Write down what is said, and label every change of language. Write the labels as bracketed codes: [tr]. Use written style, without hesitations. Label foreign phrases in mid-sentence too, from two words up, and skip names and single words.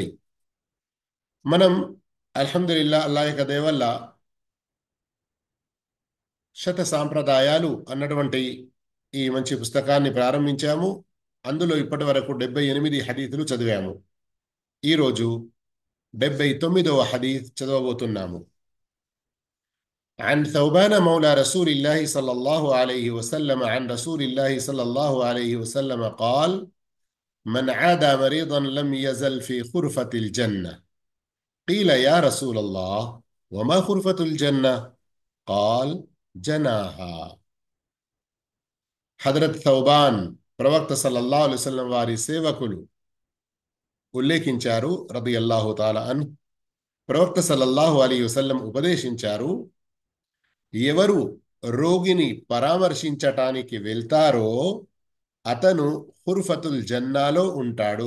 [te] మనం అల్హమ్దులిల్లా అల్లాహ్ యొక్క దయ వల్ల శత సాంప్రదాయాలు అన్నటువంటి ఈ మంచి పుస్తకాన్ని ప్రారంభించాము. అందులో ఇప్పటి వరకు 78 హదీసులు చదివాము. ఈరోజు 79వ హదీస్ చదవబోతున్నాము. [ar] عن ثوبان مولى رسول الله صلى الله عليه وسلم عن رسول الله صلى الله عليه وسلم قال: من عادى مريضا لم يزل في خرفة الجنة. قيل: يا رسول الله وما خرفة الجنة؟ قال: جناها. [te] హజరత్ థౌబాన్ ప్రవక్త [ar] صلى الله عليه وسلم [te] వారి సేవకులు ఉల్లేఖించారు [ar] رضي الله تعالى عن. [te] ప్రవక్త [ar] صلى الله عليه وسلم [te] ఉపదేశించారు, ఎవరు రోగిని పరామర్శించటానికి వెళ్తారో అతను హుర్ఫతుల్ జన్నాలో ఉంటాడు.